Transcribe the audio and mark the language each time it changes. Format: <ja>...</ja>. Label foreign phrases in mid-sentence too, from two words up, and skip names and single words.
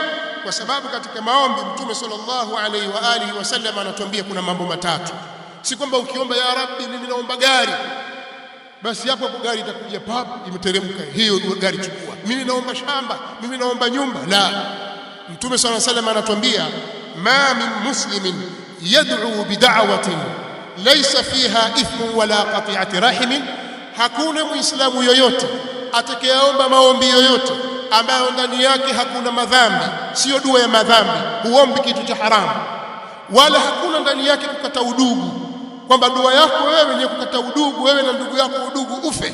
<sw>Kwa sababu katika maombi Mtume</sw> <ar>صلى الله عليه وعلى آله وسلم</ar> <sw>anatuambia kuna mambo matatu. Si kwamba ukiomba</sw> <ar>يا رب</ar> <sw>mimi naomba gari, basi hapo gari itakuja pap imeteremka, hiyo gari chukua. Mimi naomba shamba, mimi naomba nyumba, la.</sw> <ar>Mtume صلى الله عليه وسلم anatuambia ما من مسلم يدعو بدعوة ليس فيها إثم ولا قطيعة رحم,</ar> <sw>hakuna muislamu yoyote atakayeomba maombi yoyote ambayo ndani yake hakuna madhambi, sio dua ya madhambi, huombi kitu cha haramu, wala hakuna ndani yake kukata udugu, kwamba dua yako wewe ni kukata udugu, wewe na ndugu yako udugu ufe.</sw>